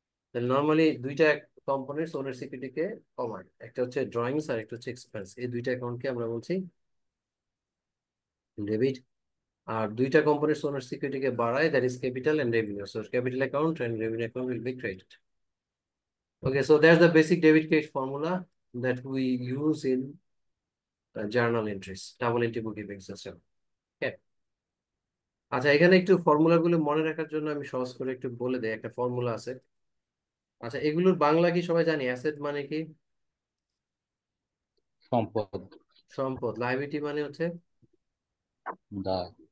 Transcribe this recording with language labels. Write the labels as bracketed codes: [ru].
[bn] তাহলে নর্মালি দুইটা কম্পোনেন্টস ওনার সিকিউরিটিকে কমায়, একটা হচ্ছে ড্রয়িংস আর একটা হচ্ছে এক্সপেন্স। এই দুইটা অ্যাকাউন্টকে আমরা বলছি ডেবিট। আর দুইটা কম্পোনেন্টস ওনার সিকিউরিটিকে বাড়ায়, [en] That is capital and revenue. So capital account and revenue account will be credited. Okay, so that's the basic debit credit formula that we use in journal entries, double entry bookkeeping system. Okay. [bn] আচ্ছা, এখানে একটু formula গুলো মনে রাখার জন্য আমি সহজ করে একটু বলে দিই। একটা ফর্মুলা আছে। আচ্ছা, এগুলোর বাংলা কি সবাই জানি? অ্যাসেট মানে কি? সম্পদ। সম্পদ। লাইবিলিটি মানে হচ্ছে দায়।